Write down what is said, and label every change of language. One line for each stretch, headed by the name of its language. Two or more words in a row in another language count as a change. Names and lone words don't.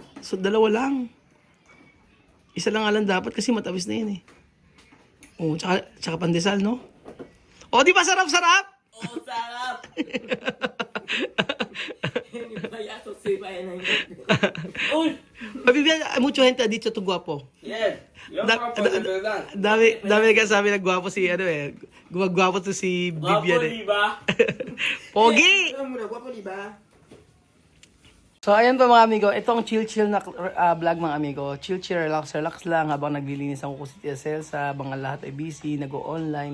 Filipino: So, dalawa lang. Isa lang nga lang dapat kasi matamis na yan eh. Oh, tsaka pandesal, no? Oh, di ba sarap-sarap? Oh, sarap! Bibian,
Spanish: mucho gente ha dicho tu guapo.
English: Yes.
Filipino: Dami nagsasabi na guwapo si gumagwapo to si Bibian eh. ba? Pogi! Guwapo, di ba? So ayan po mga amigo, itong chill na vlog mga amigo. Chill, relax lang habang naglilinis ang kuko si TSL sa mga lahat ay busy, nag-o-online.